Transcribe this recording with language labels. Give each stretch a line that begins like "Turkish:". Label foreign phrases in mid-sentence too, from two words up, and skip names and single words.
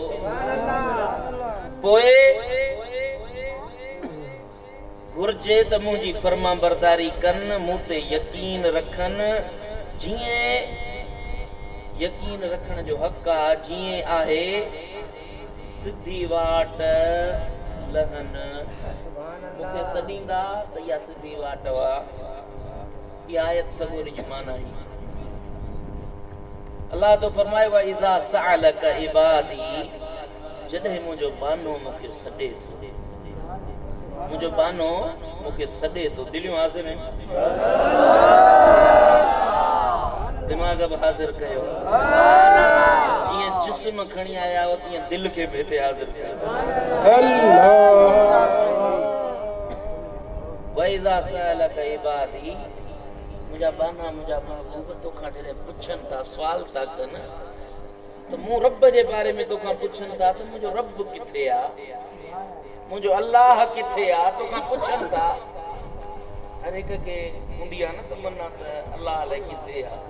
Sindhi: पोइ घुर्जे त मुंहिंजी फर्मा बरदारी कनि, मूं ते यकीन रखनि, जीअं यकीन रखण जो हक़ आहे, जीअं आहे सिधी वाट लहनि। मूंखे सॾींदा त इहा सिधी वाट हुआ। इहा आयत सगोरी जी माना ही। अल्लाह तो फरमाए,
Arabic: و إذا سألك عبادي,
Sindhi: जॾहिं मुंहिंजो बानो मूंखे सॾे थो, मुंहिंजो बानो मूंखे सॾे थो। दिलियूं हाज़िर आहिनि, दिमाग़ बि हाज़िर कयो। जीअं जिस्म खणी आया हो तीअं दिल खे बि हिते हाज़िर कयो।
Arabic: و إذا سألك عبادي,
Sindhi: मुंहिंजा बाना मुंहिंजा महबूब तोखां जॾहिं पुछनि था, सवाल था कनि, त मूं रब जे बारे में तोखां पुछनि था त मुंहिंजो रब किथे आहे, मुंहिंजो अल्लाह किथे आहे, तोखां पुछनि था। हर हिक खे हूंदी आहे न तमन्ना त अल्लाह अलाए किथे आहे।